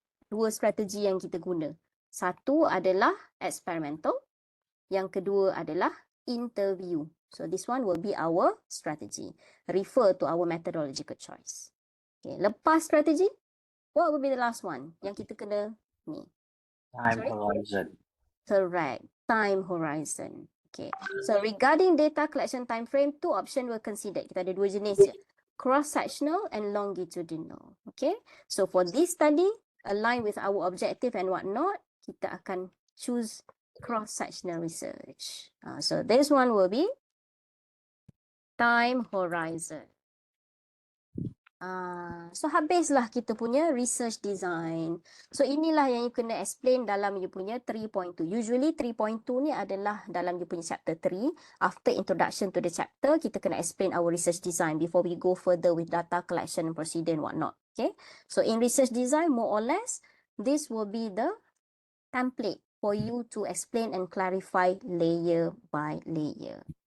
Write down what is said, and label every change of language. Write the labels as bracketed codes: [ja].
[ms] 2 strategi yang kita guna. Satu adalah experimental, yang kedua adalah interview. [en] So this one will be our strategy. Refer to our methodological choice. Okay, lepas strategi, what will be the last one [ms] yang kita kena ni? [en] Time horizon. Correct, time horizon. Okay, so regarding data collection time frame, 2 options were considered. [ms] Kita ada 2 jenis je, [en] cross-sectional and longitudinal. Okay, so for this study, align with our objective and whatnot, kita akan choose cross-sectional research. So this one will be time horizon. [ms] So habislah kita punya research design. So inilah yang you kena explain dalam you punya 3.2. Usually 3.2 ni adalah dalam you punya chapter 3. [en] After introduction to the chapter, kita kena explain our research design before we go further with data collection and procedure and whatnot. Okay. So in research design, more or less, this will be the template for you to explain and clarify layer by layer.